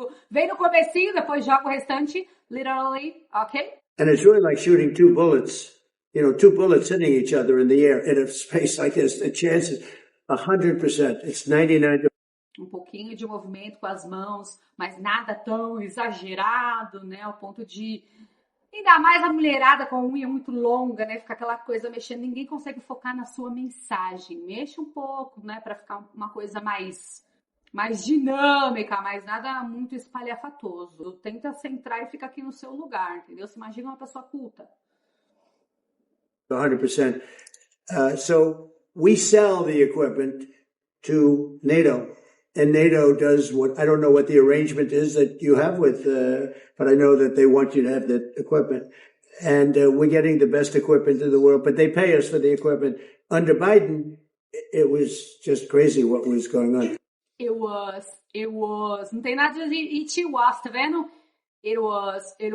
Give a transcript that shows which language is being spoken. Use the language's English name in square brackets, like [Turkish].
[Portuguese] Vem no comecinho, depois joga o restante. [English] Literally, ok? And it's really like shooting two bullets. You know, two bullets hitting each other in the air in a space like this. The chance is 100%. It's 99%. [Portuguese] Um pouquinho de movimento com as mãos, mas nada tão exagerado, né? Ao ponto de... Ainda mais a mulherada com a unha muito longa, né? Fica aquela coisa mexendo. Ninguém consegue focar na sua mensagem. Mexe um pouco, né? Para ficar uma coisa mais dinâmica, mas nada muito espalhafatoso. Tenta centrar e fica aqui no seu lugar, entendeu? Você imagina uma pessoa culta. [English] 100%. So we sell the equipment to NATO, and NATO does what, I don't know what the arrangement is that you have with, but I know that they want you to have the equipment. And we're getting the best equipment in the world, but they pay us for the equipment. Under Biden, it was just crazy what was going on. It was. [Portuguese] Não tem nada de it was, tá vendo? [English] It was.